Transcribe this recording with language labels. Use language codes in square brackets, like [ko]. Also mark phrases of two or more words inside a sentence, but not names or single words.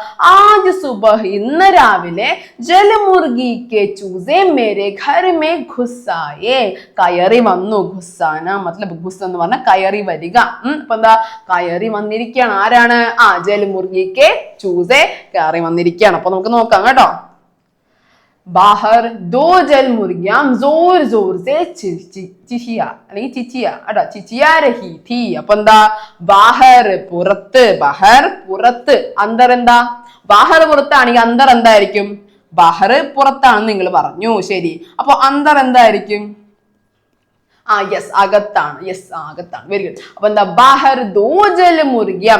[hi] आज सुबह [ml] ഇന്ന് രാവിലെ [hi] जलमुर्गीक चूज़े मेरे घर में घुसाए [ml] കയറി വന്നു. [hi] घुसाना मतलब घुस [ml] എന്ന് പറഞ്ഞാൽ കയറി വരിക. അപ്പൊ എന്താ? കയറി വന്നിരിക്കുകയാണ്. ആരാണ്? [hi] जलमुर्गीक चूज़े [ml] കയറി വന്നിരിക്കുകയാണ്. അപ്പൊ നമുക്ക് നോക്കാം കേട്ടോ. [hi] बाहर दो जलमुर्गियां जोर जोर से चिचिया रही थी. [ml] അപ്പൊ എന്താ? ബാഹർ പുറത്ത്, ബഹർ പുറത്ത്, അന്തർ എന്താ? ബാഹർ പുറത്താണെങ്കിൽ അന്തർ എന്തായിരിക്കും? ബഹർ പുറത്താണെന്ന് നിങ്ങൾ പറഞ്ഞു. ശരി. അപ്പൊ അന്തർ എന്തായിരിക്കും? യെസ് അകത്താണ്, യെസ് അകത്താണ്. [en] very good. [hi] അപ്പൊ എന്താ बाहर दो जलमुर्गियां.